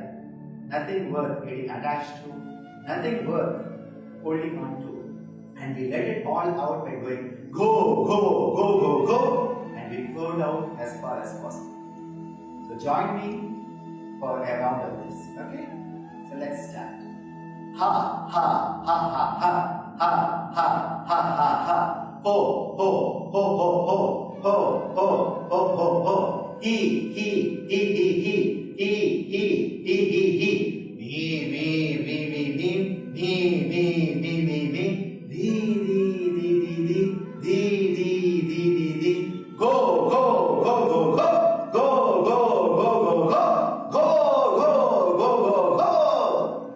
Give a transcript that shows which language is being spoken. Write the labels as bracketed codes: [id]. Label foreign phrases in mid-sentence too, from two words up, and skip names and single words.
[en] Nothing worth getting attached to, nothing worth holding on to. And we let it all out by going go, and we go down as far as possible. So join me for a round of this, okay? So let's start. Ha, ha, ha, ha, ha, ha, ha, ha, ha, ha. Ho, ho, ho, ho, ho, ho, ho, ho, ho, ho. He, me. Di. Go.